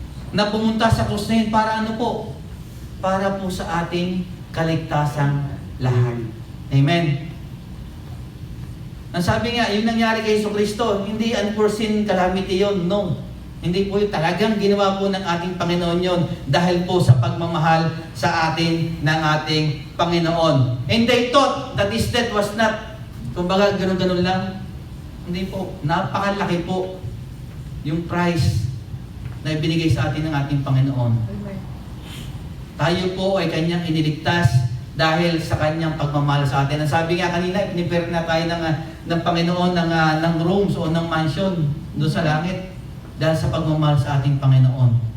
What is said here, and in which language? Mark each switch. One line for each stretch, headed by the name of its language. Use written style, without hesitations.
Filipino: Na pumunta sa krus na yun para ano po? Para po sa ating kaligtasang lahat. Amen. Ang sabi nga, yung nangyari kay Jesucristo, hindi
English: unforeseen calamity
Filipino: yun, no. Hindi po yun, talagang ginawa po ng ating Panginoon yun dahil po sa pagmamahal sa atin ng ating Panginoon.
English: And they thought that his death was not,
Filipino: kumbaga ganun-ganun lang. Hindi po, napakalaki po yung price na ibinigay sa atin ng ating Panginoon. Amen. Tayo po ay kanyang iniligtas dahil sa kanyang pagmamahal sa atin. Ang sabi nga kanina, ipinipare na tayo ng Panginoon ng rooms o ng mansion doon sa langit dahil sa pagmamahal sa ating Panginoon.